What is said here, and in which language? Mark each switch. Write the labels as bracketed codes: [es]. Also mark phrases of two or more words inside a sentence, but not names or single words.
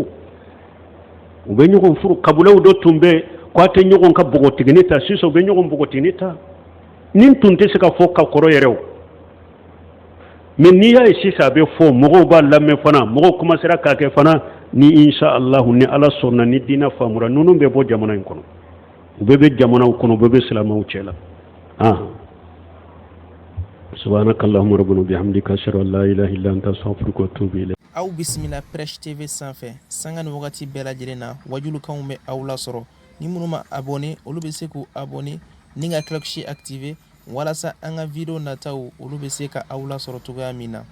[bm] furu kabilaw dɔ tun bɛ k'a tɛ ɲɔgɔn ka bogotigini ta sisan u bɛ ɲɔgɔn bogotigini ta nin tun tɛ se ka fɔ ka kɔrɔ yɛrɛ o mais n'i y'a ye sisan a bɛ fɔ mɔgɔw b'a lamɛn fana mɔgɔw commencera k'a kɛ fana ni [ar] إن شاء الله [bm] ni ala sɔnna ni diina faamura ninnu bɛ bɔ jamana in kɔnɔ u bɛɛ bɛ jamanaw kɔnɔ u bɛɛ bɛ silamɛw cɛ la [ar] سبحانك اللهم ربنا بحمدك أشهد أن لا إله إلا أنت أستغفرك وأتوب إليك. [bm] aw bisimila Prêche TV sanfɛ sanga ni wagati bɛɛ lajɛlen na wajulukanw bɛ aw lasɔrɔ ni minnu ma abonné olu bɛ se k'u abonné ni ka [fr] cloche activé [bm] walasa an ka video nataw olu bɛ se ka aw lasɔrɔ cogoya min na.